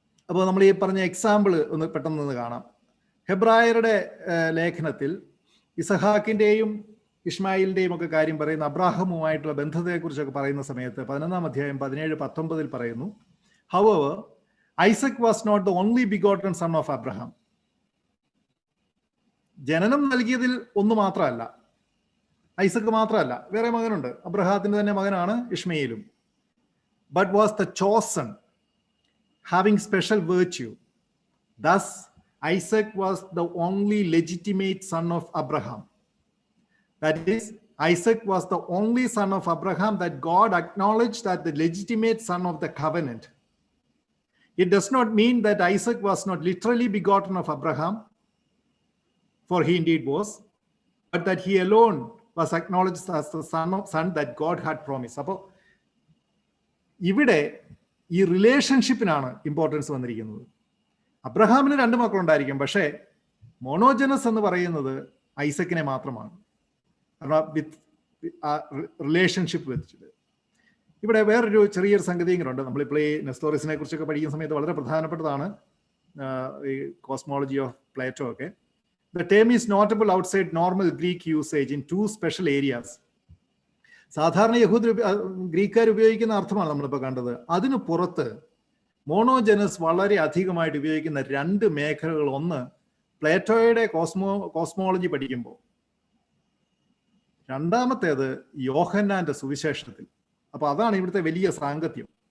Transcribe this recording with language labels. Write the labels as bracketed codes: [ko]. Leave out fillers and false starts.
[ml] അപ്പോൾ നമ്മൾ ഈ പറഞ്ഞ എക്സാമ്പിൾ ഒന്ന് പെട്ടെന്ന് കാണാം. ഹെബ്രായരുടെ ലേഖനത്തിൽ ഇസഹാക്കിൻ്റെയും ഇഷ്മായിലിൻ്റെയും ഒക്കെ കാര്യം പറയുന്ന അബ്രാഹമുമായിട്ടുള്ള ബന്ധത്തെക്കുറിച്ചൊക്കെ പറയുന്ന സമയത്ത് 11-ാം അധ്യായം 17-19 പറയുന്നു, [en] However, Isaac was not the only begotten son of Abraham. [ml] ജനനം നൽകിയതിൽ ഒന്ന് മാത്രമല്ല, ഐസക് മാത്രമല്ല, വേറെ മകനുണ്ട്. അബ്രഹാത്തിന്റെ തന്നെ മകനാണ് ഇഷ്മയേലും. [en] But was the chosen, having special virtue. Thus, Isaac was the only legitimate son of Abraham. That is, Isaac was the only son of Abraham that God acknowledged as the legitimate son of the covenant. It does not mean that Isaac was not literally begotten of Abraham, for he indeed was, but that he alone was acknowledged as the son that God had promised. [ml] അപ്പോൾ ഇവിടെ ഈ റിലേഷൻഷിപ്പിനാണ് importance വന്നിരിക്കുന്നത്. അബ്രഹാമിന് 2 മക്കളുണ്ടായിരിക്കും, പക്ഷേ മോണോജനസ് എന്ന് പറയുന്നത് ഐസക്കിനെ മാത്രമാണ്. വിത്ത് relationship വെച്ചിട്ട് ഇവിടെ വേറൊരു ചെറിയൊരു സംഗതി ഇങ്ങനെയുണ്ട്. നമ്മളിപ്പോൾ ഈ നെസ്തോറിസിനെ കുറിച്ചൊക്കെ പഠിക്കുന്ന സമയത്ത് വളരെ പ്രധാനപ്പെട്ടതാണ് ഈ കോസ്മോളജി ഓഫ് പ്ലേറ്റോ ഒക്കെ. [en] The term is notable outside normal Greek usage in 2 special areas. [ml] സാധാരണ ഗ്രീക്കുകാർ ഉപയോഗിക്കുന്ന അർത്ഥമാണ് നമ്മളിപ്പോൾ കണ്ടത്. അതിന് പുറത്ത് മോണോജനസ് വളരെ അധികമായിട്ട് ഉപയോഗിക്കുന്ന 2 മേഖലകൾ. ഒന്ന്, പ്ലേറ്റോയുടെ കോസ്മോളജി പഠിക്കുമ്പോൾ. രണ്ടാമത്തേത് യോഹന്നാന്റെ സുവിശേഷത്തിൽ. അപ്പോൾ അതാണ് ഇവിടുത്തെ വലിയ സാങ്കത്യം.